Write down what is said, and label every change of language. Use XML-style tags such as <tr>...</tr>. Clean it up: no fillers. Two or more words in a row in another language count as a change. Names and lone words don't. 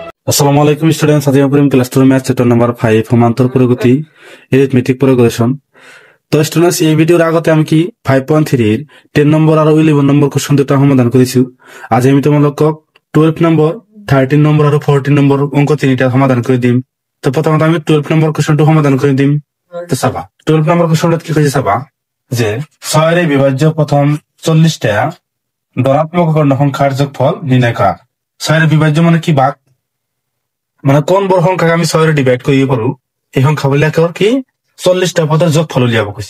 <ar>السلام عليكم</ar> <bn>স্টুডেন্টস, আজি আমি</bn> <en>class 2 math chapter number 5</en> <bn>সমান্তর প্রগতি</bn> <en>arithmetic progression.</en> <bn>তো স্টুডেন্টস, এই ভিডিওর আগতে আমি কি 5.3 এর 10 নম্বর আর 11 নম্বর কোশ্চেন দুটো সমাধান করেছি। আজ আমি তোমালোকক 12 নম্বর, 13 নম্বর আর 14 নম্বর অঙ্ক তিনটা সমাধান করে দিম। তো প্রথমত আমি 12 নম্বর কোশ্চেনটা সমাধান করে দিম। তো চাবা 12 নম্বর কোশ্চেনটা কি কইছে চাবা যে 6 এর বিভাজ্য প্রথম 40টা ধনাত্মক পূর্ণ সংখ্যার যোগফল নির্ণয় করা। 6 এর বিভাজ্য মানে কি ভাগ, মানে কোন বড় সংখ্যাকে আমি 6 ডিভাইড করিয়ে পারু এই সংখ্যা বলে একেবারে কি 40টা পদের যোগফল উলিয়াব কইছে।</bn>